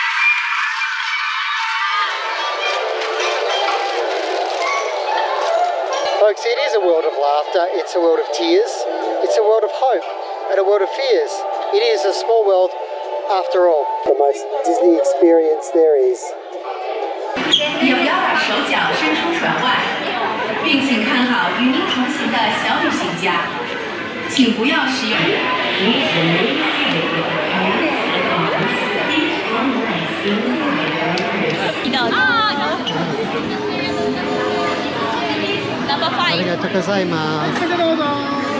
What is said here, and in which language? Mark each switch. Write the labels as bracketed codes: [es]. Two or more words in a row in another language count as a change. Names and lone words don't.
[en] Folks, it is a world of laughter, it's a world of tears, it's a world of hope, and a world of fears. It is a small world after all. The most Disney experience there is. [zh] 也不要把手脚伸出船外，并请看好与您同行的小旅行家，请不要使用。 [ja] ありがとうございます。